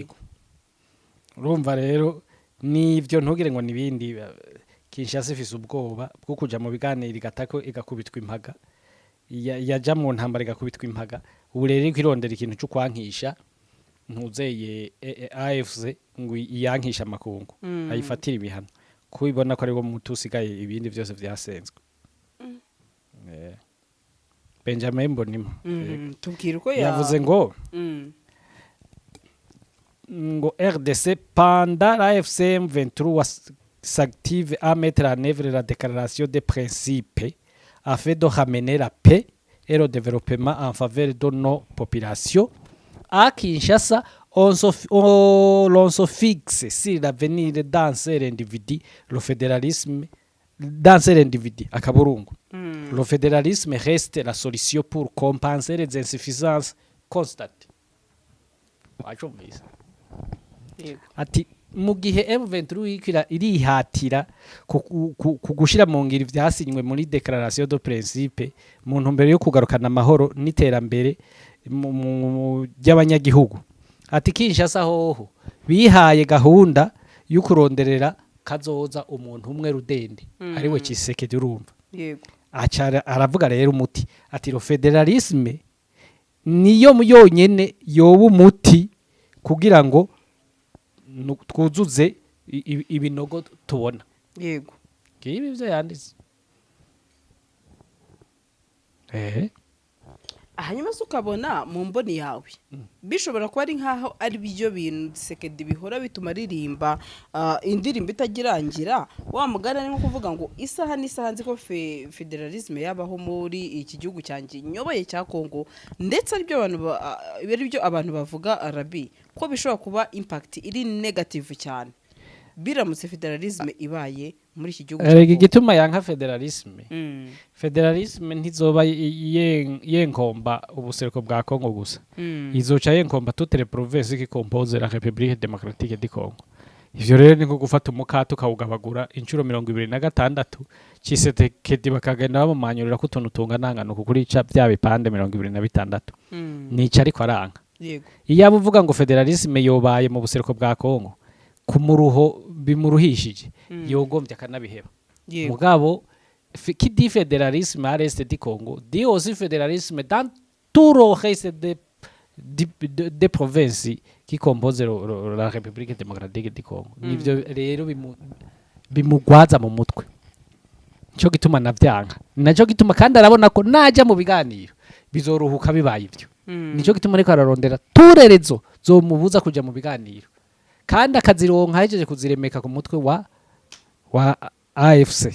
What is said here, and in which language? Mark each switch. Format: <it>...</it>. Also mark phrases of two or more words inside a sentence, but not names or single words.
<rn>urumva rero nivyo ntugire ngo nibindi Kinshasa ifise ubwoba bwo kuja mu biganiro igatako igakubitwa impaga yaja mu ntambara igakubitwa impaga ubu rero kwirondera ikintu cyo kwankisha ntuzeye AFC ngo yankisha amakungu ayifatira ibihano kubibona ko ari wo mutusigaye ibindi byose vyasenzwe Benjamin Bonimpa tubwira uko yavuze ngo</rn> <fr>RDC pendant l'AFC M23 s'active à mettre en œuvre la déclaration des principes afin de ramener la paix et le développement en faveur de nos populations. À Kinshasa, on se fixe sur l'avenir dans cet individu, le fédéralisme, dans cet individu, à Kaburungu. Le fédéralisme reste la solution pour compenser les insuffisances constates.</fr> <rn>Ati mu gihe M23 irihatira kugushira mu ngiro ivyasinywe muri</rn> <fr>déclaration de principe</fr> <rn>mu ntumbero yo kugarukana amahoro n'iterambere mu ry'abanyagihugu. Ati Kinshasa hoho bihaye gahunda yo kuronderera kazoza umuntu umwe rudende ariwe Tshisekedi urumva. Yego. Aravuga rero umuti ati ro federalisme niyo yonyene yoba umuti kugira ngo twuzuze ibinogo tubona. Yego. Kibi byo yanditse. Hanyuma ukabona mu mboni yawe bishobora kuba ari nkaho ari byo bintu Tshisekedi bihora bituma ririmba indirimbo itagirangira wa mugana ni nko kuvuga ngo isaha n'isaha nzi ko federalisme yabaho muri iki gihugu cyanjye nyoboye cya Kongo ndetse ari byo abantu bavuga Arabi ko bishobora kuba impact iri negative cyane biramutse federalisme ibaye muri iki gihugu. Gituma yanka federalisme ntizoba yenkomba ubuseruko bwa Kongo gusa. Izoca yenkomba</rn> <fr>toutes les provinces qui composent la République démocratique du Congo.</fr> <rn>Ivyo rero ni nko gufata umukate ukawugabagura inshuro 26 Tshisekedi bakagenda bamumanyurira kutuntu tunganangano kuri bya bipande 26. Nica ariko aranga. Yego. Iyo abuvuga ngo federalisme yobaye mu buseruko bwa Kongo kumuruho bimuruhishije yogombye akanabiheba.</rn> <fr>Mugabo qui dit fédéralisme à l'est du Congo dit aussi fédéralisme dans tout le reste des provinces qui composent la République démocratique du Congo.</fr> <rn>Nivyo rero bimugwaza mu mutwe. Cyo gituma navyanga. Naco gituma kandi arabona ko naja mu biganiro bizoruhuka bibaye ivyo. Nico gituma ariko ararondera turerezo zo mubuza kuja mu biganiro. Kandi akazironka hejeje kuziremeka ku mutwe wa AFC.</rn>